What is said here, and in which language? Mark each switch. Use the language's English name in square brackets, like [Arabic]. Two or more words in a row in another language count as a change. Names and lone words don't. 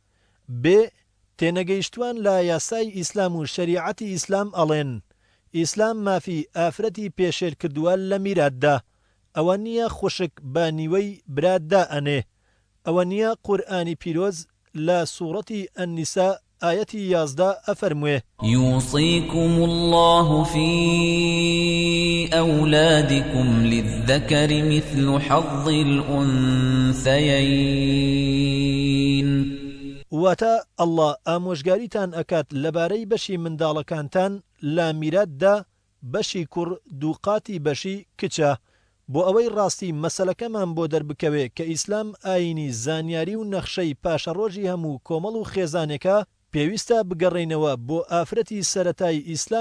[Central Kurdish] بێ تێنەگەیشتوان لە یاسای ئیسلام و شەریعەتی ئیسلام ئەڵێن ئیسلام مافی ئافرەتی پێشێر کردووە لە میراتدا. ئەوە نییە خوشک بە نیوەی براتدا ئەنێ. ئەوە نییە قورئانی پیرۆز لە سوورەتی ئەننیسا ئایەتی 11 ئەفەرموێ [Arabic] يوصيكم الله في أولادكم للذكر مثل حظ الأنثيين. [Central Kurdish] واتە ئەڵڵا ئامۆژگاریتان ئەکات لەبارەی بەشی منداڵەکانتان لە میراتدا بەشی کوڕ دووقاتی بەشی کچە بۆ ئەوەی ڕاستی مەسەلەکەمان بۆ دەربکەوێ کە ئیسلام ئاینی زانیاری و نەخشەی پاشەڕۆژی هەموو کۆمەڵ و خێزانێکە پێویستە بگەڕێنەوە بۆ ئافرەتی سەرەتای ئیسلام